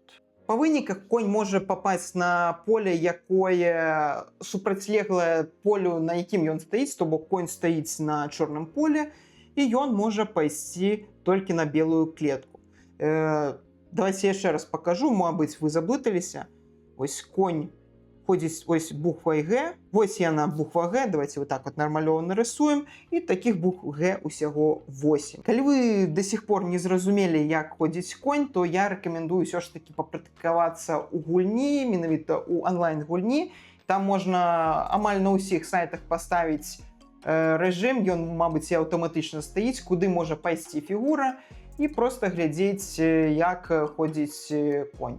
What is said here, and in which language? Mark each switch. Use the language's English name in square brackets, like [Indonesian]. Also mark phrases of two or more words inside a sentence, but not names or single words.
[Belarusian] Па выніках конь можа папасць на поле, якое супрацьлеглае полю, на якім ён стаіць, то бок конь стаіць на чорным поле, і ён можа пайсці толькі на белую клетку. Давайте яшчэ раз пакажу, мабыць, вы заблыталіся. Вось конь ходзіць ось буквай Г, вось яна буква Г, [Russian] давайте вот так вот нармалёва нарисуем, [Belarusian] і [Russian] таких букв [Belarusian] Г усяго 8. Калі вы [Russian] до сих пор [Belarusian] не зразумелі, як ходзіць конь, то я рэкамендую ўсё ж таки папрактыкавацца ў гульні, менавіта ў онлайн-гульні. Там можна амаль на ўсіх сайтах паставіць рэжым, ён, мабыць, і аўтаматычна стаіць, куды можа пайсці фігура, і проста глядзець, як ходзіць конь.